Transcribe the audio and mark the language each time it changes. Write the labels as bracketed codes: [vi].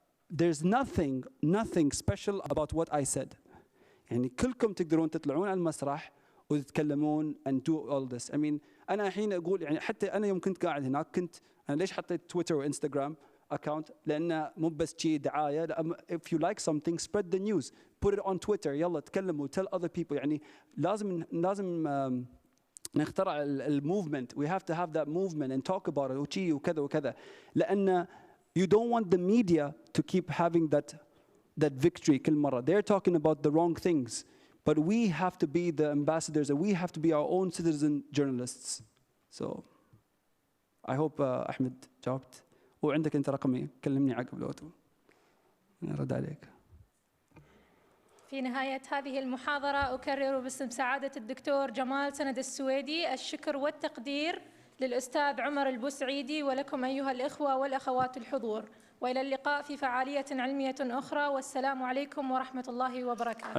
[en] there's nothing special about what I said. [ar] يعني كلكم تقدرون تطلعون على المسرح وتتكلمون [en] and do all this. I mean [ar] أنا الحين أقول يعني حتى أنا يوم كنت قاعد هناك كنت أنا ليش حطيت تويتر وإنستغرام account؟ لأن مو بس شيء دعاية. [en] if you like something spread the news, put it on Twitter. [ar] يلا تكلموا [en] tell other people. [ar] يعني لازم نخترع الموفمنت. [en] we have to have that movement and talk about it [ar] وشي وكذا وكذا. [en] لأن you don't want the media to keep having that victory [ar] كل مرة. [en] They're talking about the wrong things. But we have to be the ambassadors and we have to be our own citizen journalists. So I hope [ar] أحمد جاوبت. وعندك أنت رقمي كلمني عقب لو أرد عليك. في نهاية هذه المحاضرة أكرر باسم سعادة الدكتور جمال سند السويدي الشكر والتقدير للأستاذ عمر البوسعيدي ولكم أيها الإخوة والأخوات الحضور، وإلى اللقاء في فعالية علمية أخرى، والسلام عليكم ورحمة الله وبركاته.